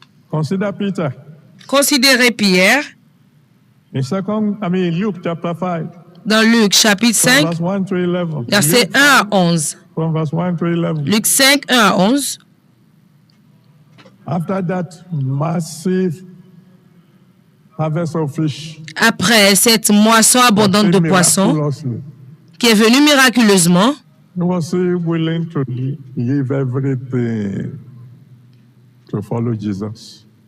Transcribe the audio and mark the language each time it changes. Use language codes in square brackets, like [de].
[en] Consider Peter. [fr] Considérez Pierre [en] Luke chapter 5. [fr] Dans Luc chapitre 5, versets 1 à 11. [en] From verse 1 to 11. [fr] Luc 5, 1 à 11. [en] After that massive harvest of fish, [fr] après cette moisson abondante de poissons qui est venue miraculeusement, [en] he was willing to leave everything to follow Jesus.